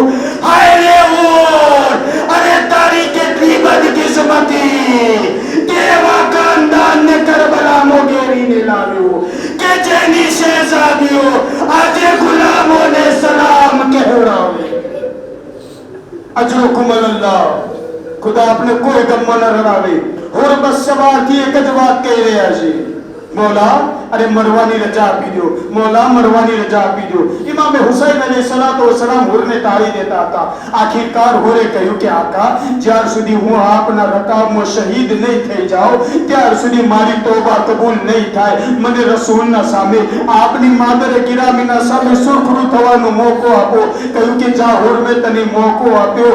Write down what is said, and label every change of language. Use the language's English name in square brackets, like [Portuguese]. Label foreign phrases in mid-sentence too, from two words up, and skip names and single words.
[Gujarati] હાય રે હુર, અરે તારી કેટલી બદકિસ્મતી, કેવા ખાનદાનને કરબલામાં ઘેરીને લાવ્યું કે જેની શહેજાદીઓ આજે ગુલામોને સલામ કહેવડાવે. [Arabic] أجركم الله, [Gujarati] ખુદા આપણે કોઈ ગમમાં ન રડાવે. હુર બસ સવારથી એક જ વાત કહી રહ્યા છે, મૌલા અરે મરવાની રજા આપી દો, મૌલા મરવાની રજા આપી દો. इमाम हुसैन अलैहिस्सलाम હુરને તાળી દેતા હતા. આખિરકાર હુરે કહ્યું કે આકા, જ્યાર સુધી હું આપના રકાબમાં શહીદ નહીં થઈ જાઉં ત્યાર સુધી મારી તોબા કબૂલ નહીં થાય. મને રસૂલના સામે, આપની માદરે ગિરામીના સામે સુરખરૂ થવાનો મોકો આપો. કહ્યું કે જા હુર, મેં તને મોકો આપ્યો.